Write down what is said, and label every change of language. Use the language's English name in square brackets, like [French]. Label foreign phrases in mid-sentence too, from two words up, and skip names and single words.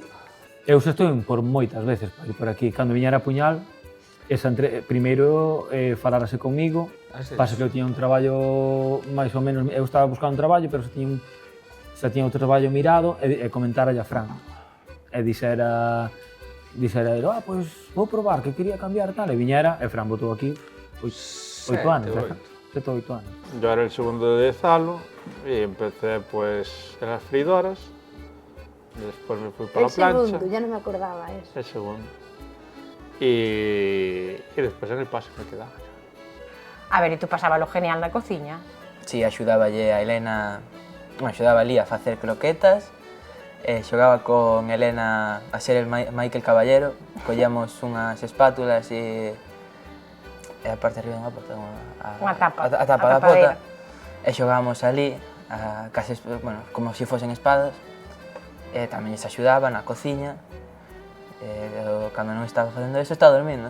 [Galician] Eu xa estou por moitas veces por aquí. Cando viñera a Puñal, primeiro falárase comigo, pasa que eu tiña un traballo máis ou menos, eu estaba buscando un traballo, pero xa tiña outro traballo mirado, e comentara a Fran. E dixera ele, pois vou probar, que quería cambiar tal, e viñera, e Fran botou aquí 8 anos, 7 ou 8 anos. [Spanish] Yo era el segundo de Zalo y empecé pues en las freidoras, después me fui para la plancha. El segundo, ya no me acordaba eso. El segundo. Y después en el paso me quedaba. A ver, e tú pasaba lo genial [Galician] na cociña? Si, axudáballe a Elena, axudaba ali a facer croquetas, xogaba con Elena a ser el Michael Caballero, collíamos unhas espátulas e a parte de arriba dunha porta, a tapa da pota, e xogábamos ali, bueno, como se fosen espadas, e tamén se axudaba na cociña, e cando non estaba facendo eso, estaba dormindo.